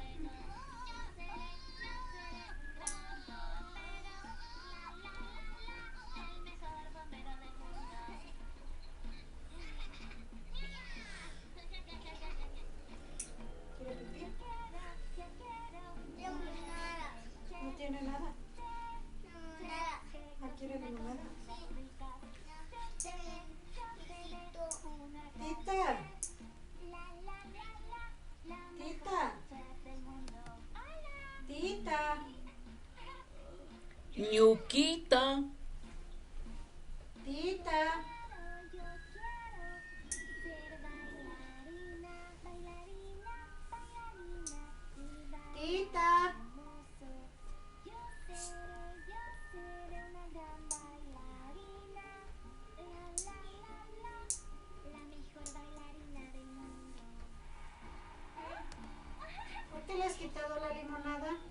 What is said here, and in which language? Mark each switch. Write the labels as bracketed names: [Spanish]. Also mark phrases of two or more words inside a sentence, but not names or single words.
[Spanish] ¿Quiere pipí? No tiene nada. ¿No quiere limonada? Tita. Tita. Tita. Ñuquita. Tita. Tita. ¿Por qué le has quitado la limonada?